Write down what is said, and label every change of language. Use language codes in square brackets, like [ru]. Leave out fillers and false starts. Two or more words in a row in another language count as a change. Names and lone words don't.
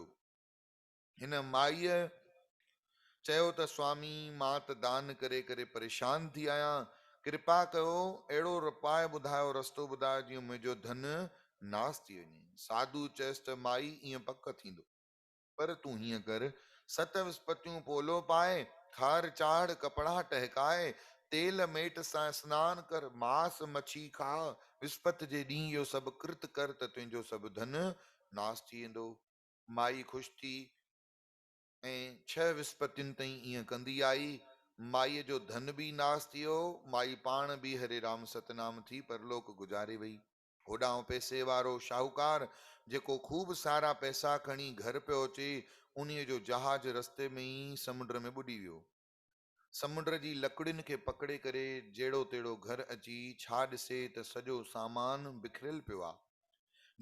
[sd] हिन माईअ चयो त स्वामी, मां त दान करे करे परेशान थी आहियां, कृपा कयो अहिड़ो उपाय ॿुधायो, रस्तो ॿुधायो जीअं मुंहिंजो धन नास थी वञे। साधू चयसि त माई ईअं पक थींदो, पर तूं हीअं कर, 7 विस्पतियूं पोलो पाए, खार चाढ़ कपड़ा टहकाए, तेल मेट सां सनान कर, मांस मच्छी खा, विस्पति जे ॾींहुं इहो सभु कृत कर त तुंहिंजो सभु धन नास थी वेंदो। माई ख़ुशि थी ऐं 6 विस्पतियुनि ताईं ईअं कंदी आई। माईअ जो धन बि नास थी वियो, माई पाण बि हरे राम सतनाम थी परलोक गुजारे वई। होॾां पैसे वारो शाहूकार जेको खूब सारा पैसा खणी घर पियो अचे, उन्हीअ जो जहाज रस्ते में ई समुंड में ॿुॾी वियो। समुंड जी लकड़ियुनि खे पकड़े करे जेड़ो तेड़ो घर अची छा ॾिसे त सॼो सामान बिखरियल पियो आहे।